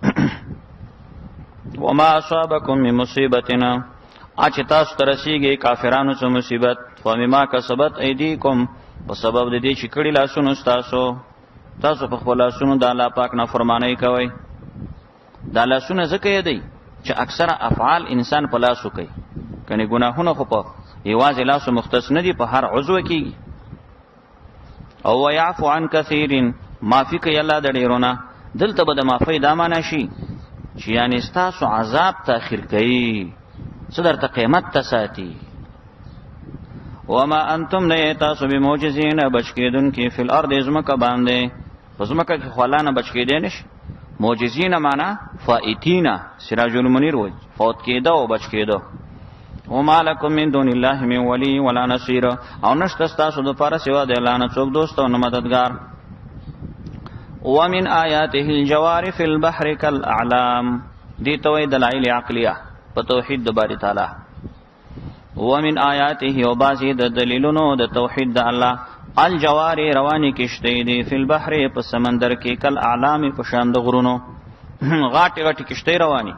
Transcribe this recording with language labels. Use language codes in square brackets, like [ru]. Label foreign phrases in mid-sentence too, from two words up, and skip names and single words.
[ar] وما اصابکم من مصیبتنا، [ps] اچ تاسو ترسیږي کافرانو څخه مصیبت، [ar] فمما کسبت ایدیکم، [ps] په سبب د دې چې کړي لاسونو تاسو په خپل لاسونو د الله پاک نافرمانی کوي. دا لاسونه ځکه دی چې اکثره افعال انسان په لاسو کوي، کني ګناهونه خو په یوازې لاسو مختص نه دي، په هر عضو کې. [ar] او ويعفو عن كثير، [ps] معافي کوي الله د ډیرونه. دلته به د معافی دا معنا شي چې یعنی تاسو عذاب تاخير کوي، صدر ته قیامت ته ساتي. [ar] وما انتم [ps] نه تاسو به معجزین بچکیدون کې فل ارض زمکه باندې، زمکه کې خلانه بچکیدې نشي. معجزین معنا فائتینا، سراج المنیر وای فوت کېده او بچ کېده. [ar] وما لكم من دون الله من ولي ولا نصير، [ps] او نشته تاسو د پاره سوا د الله نه څوک دوست او مددگار. [ar] ومن آیاته الجوار في البحر كالاعلام، [ps] دي توي دلائل عقلیه په توحید د باری تعالی. [ar] ومن آیاته [ps] او بعضی د دلیلونو د توحید د الله، الجوار رواني کشته دي [ar] فی البحر [ps] په سمندر کې، [ar] کل اعلام [ps] په شان د غرونو غاټي غاټي کشته رواني.